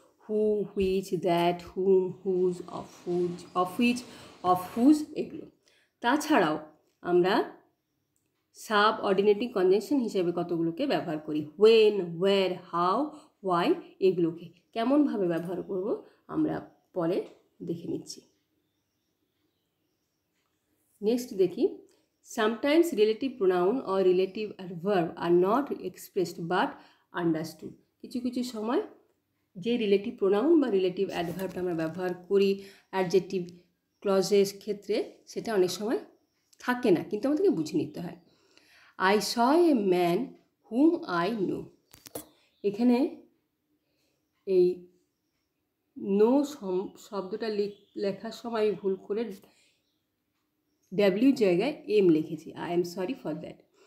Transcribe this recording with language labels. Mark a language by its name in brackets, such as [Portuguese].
[English] Who, which, that, whom, whose, of which, of whose, এগুলো। [Bangla] তাছাড়াও আমরা সাব অর্ডিনেটিং কনজাংশন হিসেবে কতগুলোকে ব্যবহার করি, হোয়েন, ওয়্যার, হাউ, ওয়াই, এগুলোকে কেমনভাবে ব্যবহার করব আমরা পরে দেখে নিচ্ছি। নেক্সট দেখি, [English] sometimes relative pronoun or relative adverb are not expressed but understood. [Bangla] কিছু কিছু সময় যে রিলেটিভ প্রোনাউন বা রিলেটিভ অ্যাডভার্বটা আমরা ব্যবহার করি অ্যাডজেক্টিভ ক্লজের ক্ষেত্রে, সেটা অনেক সময় থাকে না, কিন্তু আমাদেরকে বুঝে নিতে হয়। [English] I saw a man hmm I know, [Bangla] এখানে এই নো শব্দটা লেখার সময় ভুল করে ডাব্লিউ জায়গায় এম লিখেছি, [English] I am sorry for that.